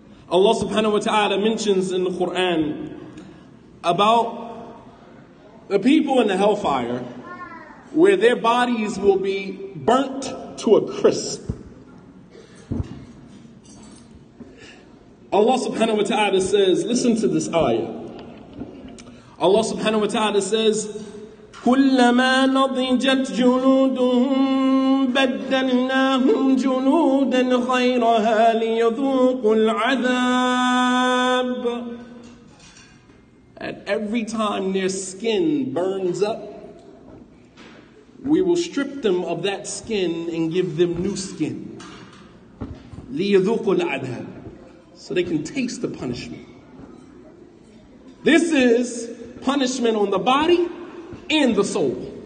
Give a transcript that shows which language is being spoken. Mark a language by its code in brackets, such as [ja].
[en] Allah subhanahu wa ta'ala mentions in the Quran about the people in the hellfire, where their bodies will be burnt to a crisp. Allah subhanahu wa ta'ala says, listen to this ayah. Allah subhanahu wa ta'ala says, كُلَّمَا نَضِجَتْ جُلُودُهُمْ [ar] بدلناهم جلودا غيرها ليذوقوا العذاب. [en] And every time their skin burns up, we will strip them of that skin and give them new skin. [ar] ليذوقوا العذاب. [en] So they can taste the punishment. This is punishment on the body and the soul.